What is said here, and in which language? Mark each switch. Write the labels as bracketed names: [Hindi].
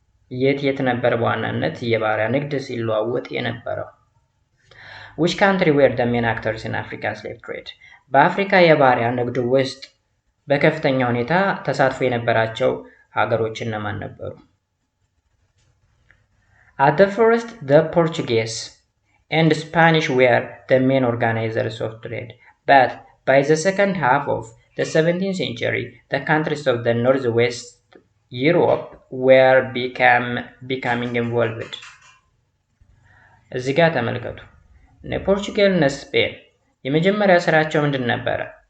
[Amharic] የት ነበር በዋናነት የባሪያ ንግድ ሲለዋወጥ የነበረው? [English] which country were the main actors in African slave trade [Amharic] በአፍሪካ የባሪያ ንግድ ውስጥ በከፍተኛ ሁኔታ ተሳትፎ የነበራቸው ሀገሮች እነማን ነበሩ? [English] At the first, the Portuguese and Spanish were the main organizers of trade, but by the second half of the 17th century, the countries of the northwest Europe were becoming involved. [Amharic] እዚህ ጋር ተመልከቱ። ፖርቹጋል እና ስፔን የመጀመሪያ ስራቸው ምንድን ነበረ?